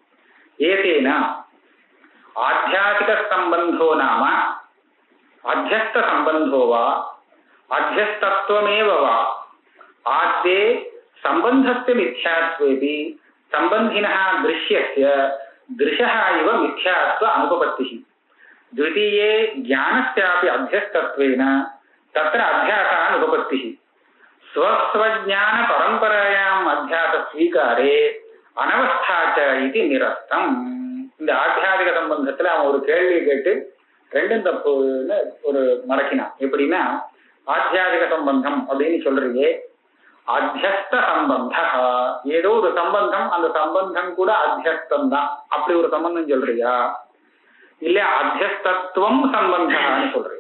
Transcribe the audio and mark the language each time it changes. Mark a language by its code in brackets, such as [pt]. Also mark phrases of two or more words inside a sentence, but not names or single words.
[sa] एतेन आध्यासिक सम्बन्धो नाम अध्यस्त सम्बन्धो वा अध्यस्तत्वमेव वा आद्ये सम्बन्धस्य मिथ्यात्वेऽपि सम्बन्धिनः दृश्यस्य दृशः इव मिथ्यात्व अनुपपत्तिः. द्वितीये ज्ञानस्यापि अध्यस्तत्वेन तत्र अध्यासः अनुपपत्तिः. स्वस्वज्ञान परंपरायाम् अध्यास स्वीकारे अनवस्था इति निरस्तम. [ta] இந்த ஆத்தியாதிக சம்பந்தத்துல அவன் ஒரு கேள்வி கேட்டு ரெண்டும் தப்புன்னு ஒரு மறக்கினான். எப்படின்னா, ஆத்தியாதிக சம்பந்தம் அப்படின்னு சொல்றீங்க, அத்தியஸ்த சம்பந்த, ஏதோ ஒரு சம்பந்தம், அந்த சம்பந்தம் கூட அத்தியஸ்தம் தான், அப்படி ஒரு சம்பந்தம் சொல்றியா இல்ல அத்தியஸ்தத்துவம் சம்பந்தான்னு சொல்றியா?